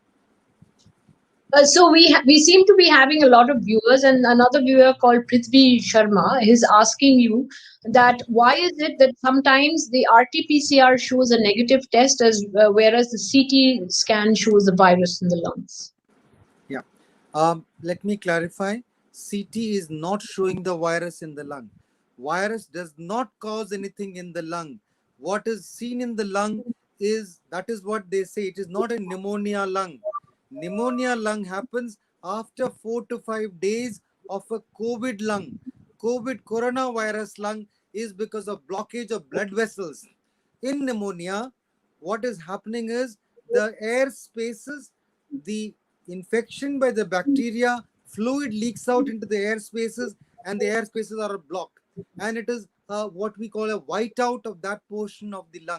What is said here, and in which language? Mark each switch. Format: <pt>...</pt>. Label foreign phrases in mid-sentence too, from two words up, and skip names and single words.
<en>So we seem to be having a lot of viewers, and another viewer called Prithvi Sharma is asking you that why is it that sometimes the RT-PCR shows a negative test whereas the CT scan shows the virus in the lungs? Yeah. Let me clarify. CT is not showing the virus in the lung. Virus does not cause anything in the lung. What is seen in the lung that is what they say. It is not a pneumonia lung. Pneumonia lung happens after 4 to 5 days of a COVID lung. COVID coronavirus lung is because of blockage of blood vessels. In pneumonia, what is happening is the air spaces, the infection by the bacteria, fluid leaks out into the air spaces, and the air spaces are blocked. And it is what we call a whiteout of that portion of the lung.</en>